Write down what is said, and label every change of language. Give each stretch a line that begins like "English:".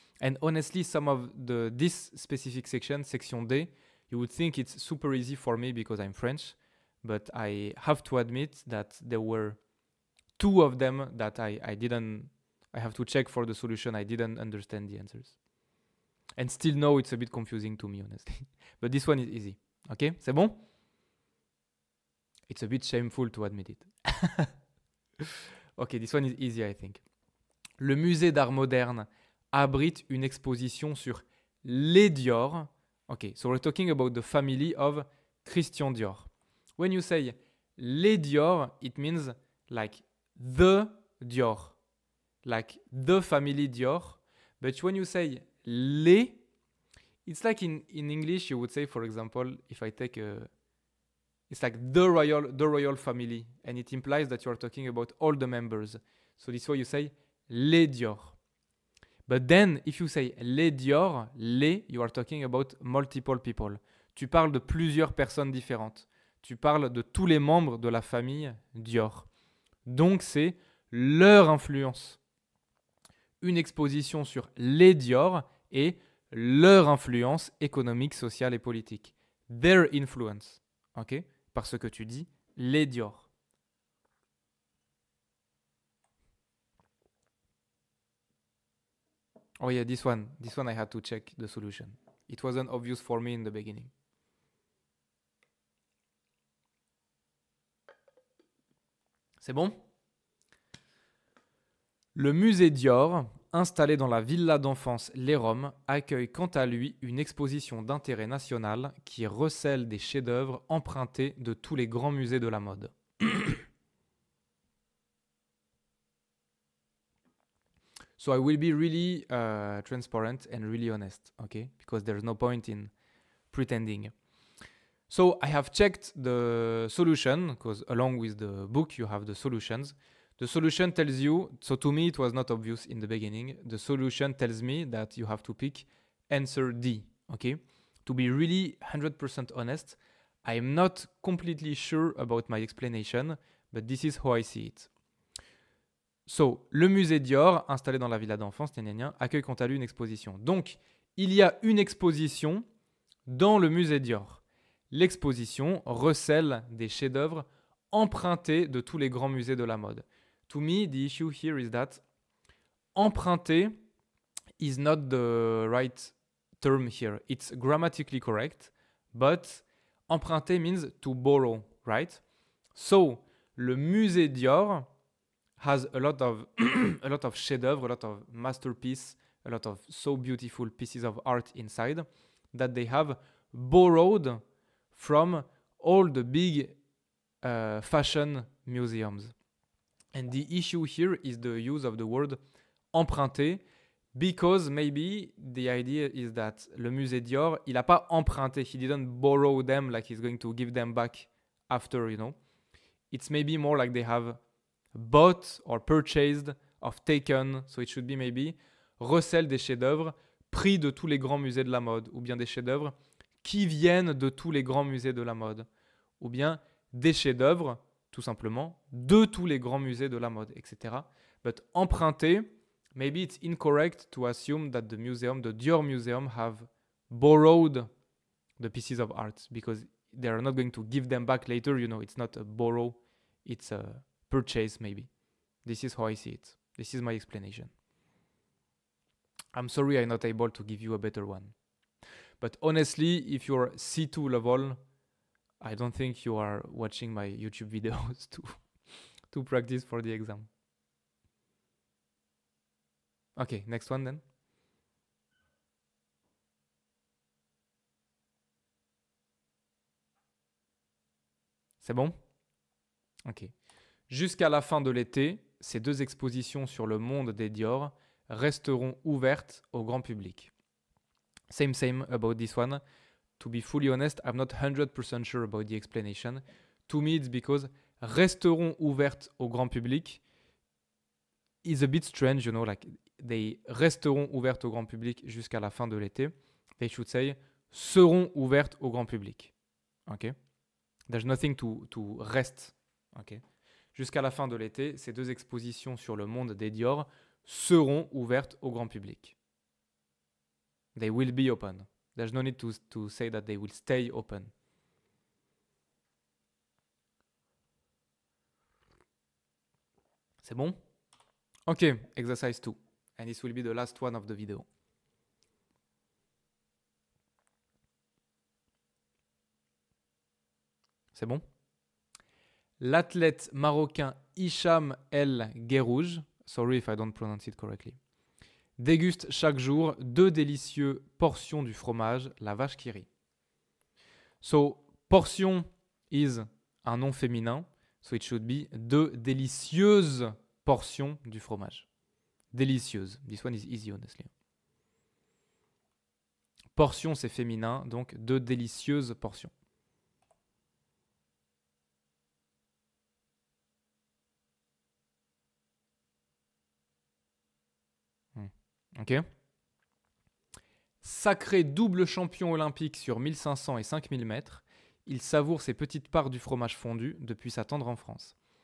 English: And honestly, some of this specific section D, you would think it's super easy for me because I'm French, but I have to admit that there were two of them that I have to check for the solution. I didn't understand the answers. And still now it's a bit confusing to me, honestly. But this one is easy. Okay?
French: C'est bon?
English: It's a bit shameful to admit it. Okay, this one is easy, I think.
French: Le musée d'art moderne abrite une exposition sur les Dior.
English: Okay, so we're talking about the family of Christian Dior. When you say les Dior, it means like the Dior, like the family Dior. But when you say les, it's like in English you would say, for example, if I take it's like the royal family, and it implies that you are talking about all the members. So this way you say les Dior. But then if you say les Dior, you are talking about multiple people.
French: Tu parles de plusieurs personnes différentes. Tu parles de tous les membres de la famille Dior. Donc c'est leur influence. Une exposition sur les Dior et leur influence économique, sociale et politique.
English: Their influence.
French: Ok? Parce que tu dis les Dior.
English: Oh yeah, this one I had to check the solution. It wasn't obvious for me in the beginning.
French: C'est bon? Le musée Dior, installé dans la villa d'enfance Les Roms, accueille quant à lui une exposition d'intérêt national qui recèle des chefs-d'œuvre empruntés de tous les grands musées de la mode.
English: So I will be really transparent and really honest, okay? Because there's no point in pretending. So I have checked the solution, because along with the book you have the solutions. The solution tells you, so to me it was not obvious in the beginning, the solution tells me that you have to pick answer D, okay? To be really 100% honest, I am not completely sure about my explanation, but this is how I see it.
French: So, le musée Dior, installé dans la villa d'enfance, accueille quant à lui une exposition. Donc, il y a une exposition dans le musée Dior. L'exposition recèle des chefs-d'œuvre empruntés de tous les grands musées de la mode.
English: To me, the issue here is that emprunté is not the right term here. It's grammatically correct, but emprunté means to borrow, right? So, le musée Dior has a lot of a lot of chefs-d'œuvre, a lot of masterpieces, a lot of so beautiful pieces of art inside that they have borrowed from all the big fashion museums. And the issue here is the use of the word emprunté Because maybe the idea is that
French: le musée Dior, il n'a pas emprunté.
English: He didn't borrow them like he's going to give them back after, you know. It's maybe more like they have bought or purchased or taken. So it should be maybe
French: recèlent des chefs-d'œuvre pris de tous les grands musées de la mode, ou bien des chefs-d'œuvre qui viennent de tous les grands musées de la mode, ou bien des chefs-d'œuvre, tout simplement, de tous les grands musées de la mode, etc.
English: But emprunté, maybe it's incorrect to assume that the museum, the Dior Museum, have borrowed the pieces of art because they are not going to give them back later. You know, it's not a borrow, it's a purchase, maybe. This is how I see it. This is my explanation. I'm sorry I'm not able to give you a better one. But honestly, if you're C2 level, I don't think you are watching my YouTube videos to practice for the exam. Okay, next one then.
French: C'est bon? Ok. Jusqu'à la fin de l'été, ces deux expositions sur le monde des Dior resteront ouvertes au grand public.
English: Same about this one. To be fully honest, I'm not 100% sure about the explanation. To me, it's because
French: resteront ouvertes au grand public
English: is a bit strange, you know, like they
French: resteront ouvertes au grand public jusqu'à la fin de l'été.
English: They should say
French: seront ouvertes au grand public. Ok?
English: There's nothing to rest. Ok?
French: Jusqu'à la fin de l'été, ces deux expositions sur le monde des Dior seront ouvertes au grand public.
English: They will be open. There's no need to say that they will stay open.
French: C'est bon?
English: Ok, exercise 2. And this will be the last one of the video.
French: C'est bon? L'athlète marocain Hicham El Guerrouj,
English: sorry if I don't pronounce it correctly,
French: déguste chaque jour 2 délicieuses portions du fromage, la vache qui rit.
English: So, portion is
French: un nom féminin,
English: so it should be
French: 2 délicieuses portions du fromage. Délicieuse.
English: This one is easy, honestly.
French: Portion, c'est féminin, donc 2 délicieuses portions. Ok. Sacré double champion olympique sur 1500 et 5000 mètres, il savoure ses petites parts du fromage fondu depuis sa tendre enfance.